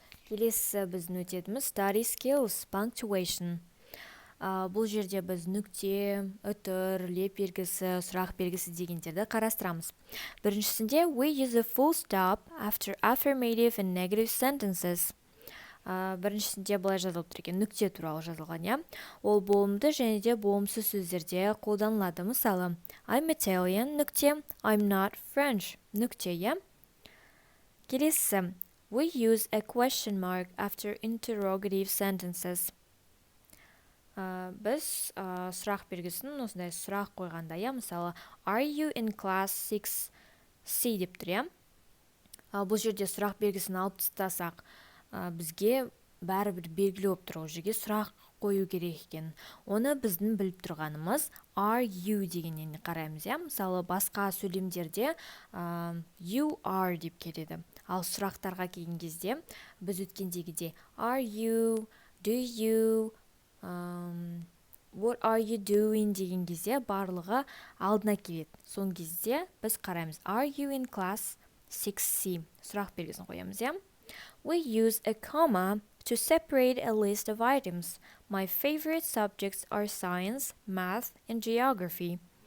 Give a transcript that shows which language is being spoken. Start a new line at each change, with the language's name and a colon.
Kazakh: Келесі біздің өтетіміз
English: study skills, punctuation.
Kazakh: Бұл жерде біз нүкте, үтір, леп белгісі, сұрақ белгісі дегендерді қарастырамыз. Біріншісінде
English: we use a full stop after affirmative and negative sentences.
Kazakh: Біріншісінде былай жазылып тұр екен, нүкте туралы жазылған, иә? Ол болымды және де болымсыз сөздерде қолданылады. Мысалы,
English: I'm Italian,
Kazakh: нүкте,
English: I'm not French,
Kazakh: нүкте, иә? Келесі,
English: we use a question mark after interrogative sentences.
Kazakh: Біз сұрақ белгісін осындай сұрақ қойғанда, иә? Мысалы,
English: are you in class 6C
Kazakh: деп тұр, иә? Бұл жерде сұрақ белгісін алып тастасақ, бізге бәрібір белгілі болып тұр, ол жерге сұрақ қою керек екен. Оны біздің біліп тұрғанымыз
English: are you
Kazakh: дегеннен қараймыз, иә? Мысалы, басқа сөйлемдерде
English: you are
Kazakh: деп келеді. Ал сұрақтарға келген кезде біз өткендегідей
English: are you, do you, what are you doing
Kazakh: деген кезде барлығы алдына келеді. Сон кезде біз қараймыз
English: are you in class 6C
Kazakh: сұрақ белгісін қоямыз, иә?
English: We use a comma to separate a list of items. My favorite subjects are science, math, and geography.